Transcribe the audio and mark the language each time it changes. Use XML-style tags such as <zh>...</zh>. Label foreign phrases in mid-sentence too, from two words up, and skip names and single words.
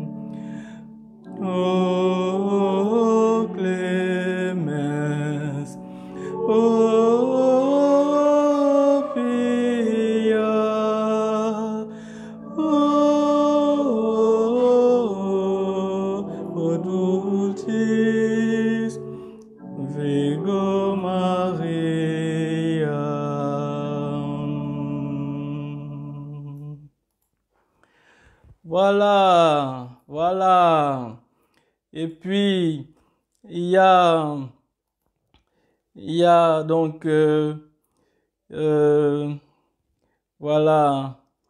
<la>O clemens, o pia, o dulcis Virgo Maria.</la> <fr>Voilà, voilà. Et puis, il y a donc, voilà.</fr>